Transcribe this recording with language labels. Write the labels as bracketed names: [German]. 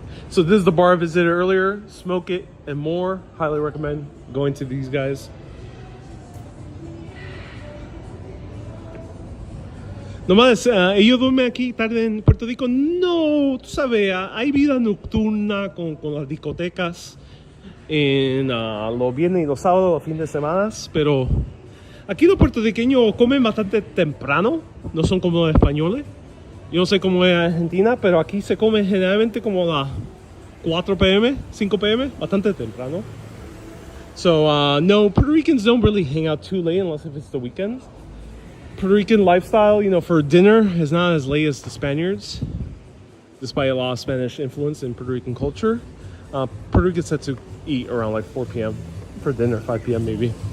[English] So this is the bar I visited earlier. Smoke It and More. Highly recommend going to these guys. [Spanish] Nomás, ellos duermen aquí tarde en Puerto Rico. No, tú sabes, hay vida nocturna con las discotecas en los viernes y los sábados, los fines de semana. Pero aquí los puertorriqueños comen bastante temprano. No son como los españoles. Yo no sé cómo es en Argentina, pero aquí se come generalmente como a las 4 p.m., 5 p.m., bastante temprano. [English] So no, Puerto Ricans don't really hang out too late unless if it's the weekends. Puerto Rican lifestyle, you know, for dinner is not as late as the Spaniards, despite a lot of Spanish influence in Puerto Rican culture. Puerto Ricans had to eat around like 4 p.m. for dinner, 5 p.m. maybe.